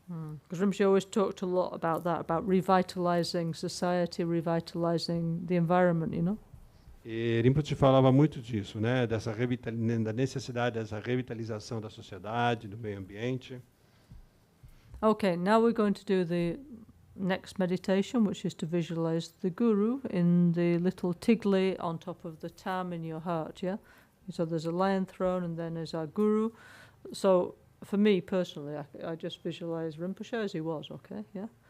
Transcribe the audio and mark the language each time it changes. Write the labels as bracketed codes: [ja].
[en] Because Rinpoche always talked a lot about that, about revitalizing society, revitalizing the environment, [pt] E Rinpoche falava muito disso, né, da necessidade dessa revitalização da sociedade, do meio ambiente. [en] Okay, now we're going to do the next meditation, which is to visualize the Guru in the little tigli on top of the tam in your heart, yeah? So there's a lion throne and then there's our Guru. So for me personally, I just visualize Rinpoche as he was, okay, yeah?